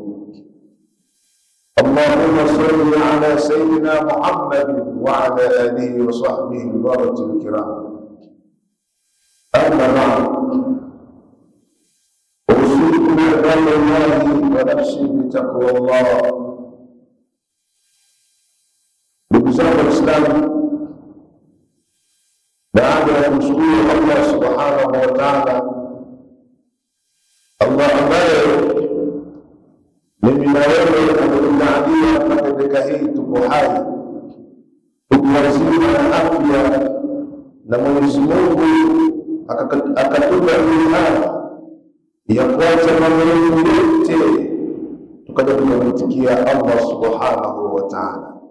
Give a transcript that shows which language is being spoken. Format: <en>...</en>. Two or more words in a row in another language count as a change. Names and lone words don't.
<ar>اللهم صل على سيدنا محمد وعلى آله وصحبه البررة الكرام أما بعد أوصيكم بعباد الله ونفسي بتقوى الله.</ar> <sw>Ndugu zangu Waislamu, baada ya kumshukuru Allah</sw> <ar>سبحانه وتعالى,</ar> <sw>Allah ambaye mimi na wewe ametujalia mpaka dakika hii tuko hai, tuko wazima na afya, na Mwenyezi Mungu akatupa imani ya kuacha mambo yote tukaja kumtikia Allah</sw> <ar>سبحانه وتعالى.</ar>